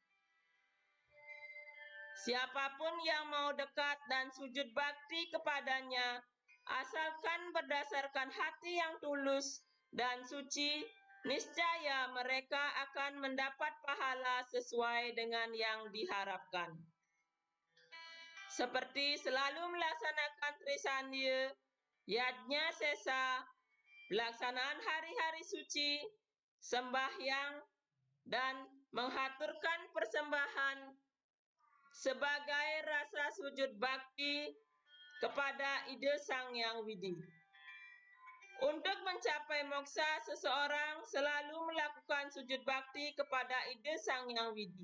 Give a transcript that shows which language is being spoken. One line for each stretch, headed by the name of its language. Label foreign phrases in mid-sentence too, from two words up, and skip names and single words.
Indonesian: Siapapun yang mau dekat dan sujud bakti kepadanya, asalkan berdasarkan hati yang tulus dan suci, niscaya mereka akan mendapat pahala sesuai dengan yang diharapkan. Seperti selalu melaksanakan Trisandya, yajnya sesa, pelaksanaan hari-hari suci, sembahyang, dan menghaturkan persembahan sebagai rasa sujud bakti kepada ide Sang Yang Widi. Untuk mencapai moksa, seseorang selalu melakukan sujud bakti kepada ide Sang Yang Widi.